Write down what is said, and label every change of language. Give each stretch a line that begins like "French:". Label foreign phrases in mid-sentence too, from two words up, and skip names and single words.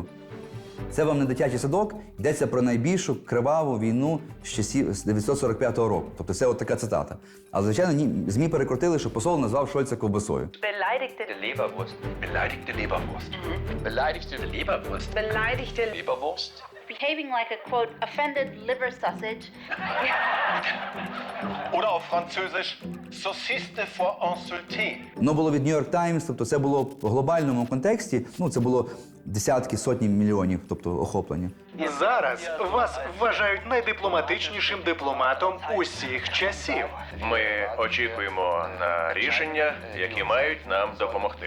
Ukrainian: Це вам не дитячий садок, йдеться про найбільшу криваву війну з часів з 1945 року. Тобто це от така цитата. Але, звичайно, ЗМІ перекрутили, що посол назвав Шольца ковбасою.
German: Beleidigte Leberwurst. Beleidigte Leberwurst. Beleidigte Leberwurst. Beleidigte Leberwurst.
English: Behaving like a, quote, offended liver sausage.
German: Oder auf Französisch,
French: Saucisse pour insulter.
Ukrainian: Воно було від New York Times, тобто це було в глобальному контексті, ну, це було десятки, сотні мільйонів, тобто охоплення. І зараз вас вважають найдипломатичнішим дипломатом усіх часів. Ми очікуємо на рішення, які мають нам допомогти.